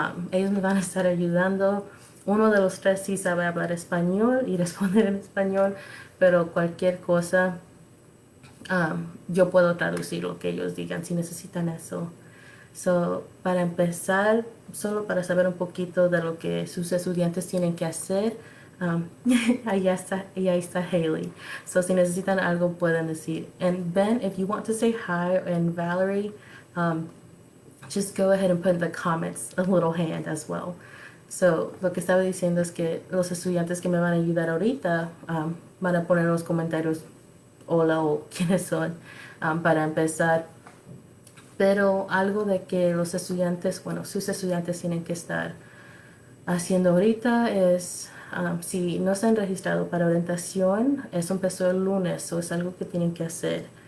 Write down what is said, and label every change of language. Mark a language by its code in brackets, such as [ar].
[es] Ellos me van a estar ayudando. Uno de los 3 sí sabe hablar español y responder en español, pero cualquier cosa yo puedo traducir lo que ellos digan si necesitan eso. So, para empezar, solo para saber un poquito de lo que sus estudiantes tienen que hacer, ahí está Haley. So, si necesitan algo, pueden decir. [en] And Ben, if you want to say hi, and Valerie, just go ahead and put in the comments a little hand as well. [es] So, lo que estaba diciendo es que los estudiantes que me van a ayudar ahorita van a poner en los comentarios hola o quiénes son para empezar. Pero algo de que los estudiantes, sus estudiantes tienen que estar haciendo ahorita es, si no se han registrado para orientación, eso empezó el lunes, o es algo que tienen que hacer.